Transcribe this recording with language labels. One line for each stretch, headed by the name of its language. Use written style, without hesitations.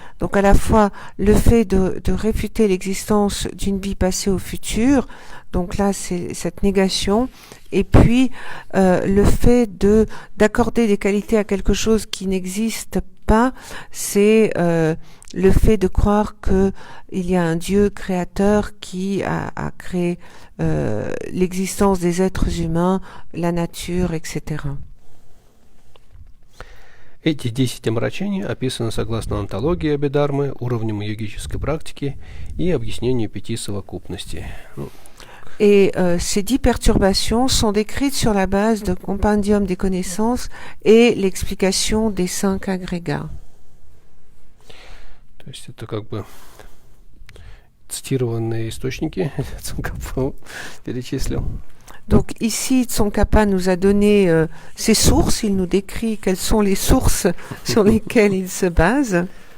French: Donc à la fois le fait de réfuter l'existence d'une vie passée au futur, donc là c'est cette négation, et puis le fait d'accorder des qualités à quelque chose qui n'existe pas, c'est le fait de croire que il y a un Dieu créateur qui a créé l'existence des êtres humains, la nature, etc.
Russian: Эти 10 омрачений описаны согласно антологии Абхидхармы, уровнем йогической практики и объяснению 5 совокупностей.
French: Et ces 10 perturbations sont décrites sur la base de Compendium des connaissances et l'explication des 5 agrégats.
Russian: То есть это как бы цитированные источники, Цонкапа перечислил.
French: Donc ici, Tsongkhapa nous a donné ses sources, il nous décrit quelles sont les sources sur lesquelles il se base.